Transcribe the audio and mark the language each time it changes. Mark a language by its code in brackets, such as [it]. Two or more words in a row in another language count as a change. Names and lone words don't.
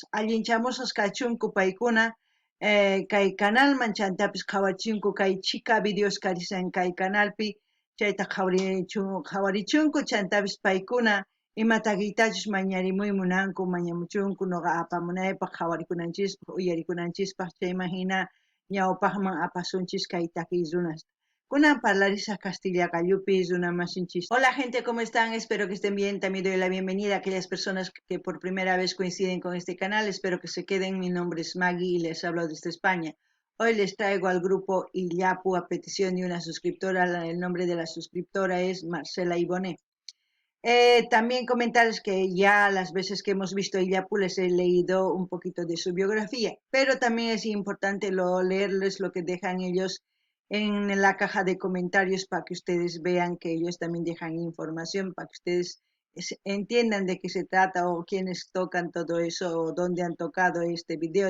[qu] Allinchamusaq kachunku paykuna kay canalman chantapis qhawarichunku kay Chica Videos karisan kay canalpi chayta qhawarichunku chantapis paykuna ima takiytachus mañarimuy munanku mañamuchunku noqa apamunaypaq qhawarikunanchispaq uyarikunanchispaq chayman hina ñawpaqman apasunchis kay takiy runasta. Kunan parlarisaq Castilla Gallupi runamasinchis. [es] Hola gente, ¿cómo están? Espero que estén bien. También doy la bienvenida a aquellas personas que por primera vez coinciden con este canal. Espero que se queden. Mi nombre es Maggie y les hablo desde España. Hoy les traigo al grupo Illapu a petición de una suscriptora. El nombre de la suscriptora es Marcela Ibone. También comentarles que ya las veces que hemos visto Illapu les he leído un poquito de su biografía, pero también es importante leerles lo que dejan ellos en la caja de comentarios para que ustedes vean que ellos también dejan información, para que ustedes entiendan de qué se trata o quiénes tocan todo eso o dónde han tocado este video.